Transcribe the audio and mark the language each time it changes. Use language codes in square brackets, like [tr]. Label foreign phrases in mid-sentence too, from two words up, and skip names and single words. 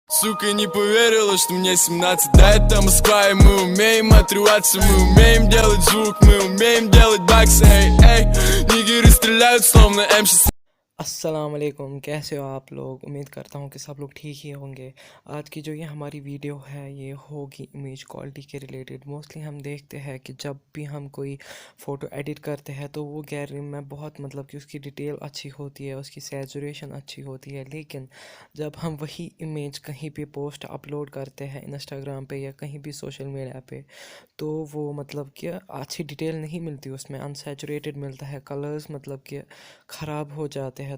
[ru] Сука, не поверила, что мне 17. Да, это Москва, и мы умеем отрываться. Мы умеем делать звук, мы умеем делать баксы. Эй, эй, нигеры стреляют, словно М16. [hi] अस्सलाम वालेकुम, कैसे हो आप लोग। उम्मीद करता हूँ कि सब लोग ठीक ही होंगे। आज की जो ये हमारी वीडियो है ये होगी [en] image quality [hi] के रिलेटेड। मोस्टली हम देखते हैं कि जब भी हम कोई फ़ोटो एडिट करते हैं तो वो गैलरी में बहुत मतलब कि उसकी डिटेल अच्छी होती है, उसकी सैचुरेशन अच्छी होती है, लेकिन जब हम वही इमेज कहीं पे [en] post upload [hi] करते हैं इंस्टाग्राम पे या कहीं भी [en] social media [hi] पे, तो वो मतलब कि अच्छी डिटेल नहीं मिलती, उसमें अनसैचुरेटेड मिलता है, कलर्स मतलब कि ख़राब हो जाते हैं।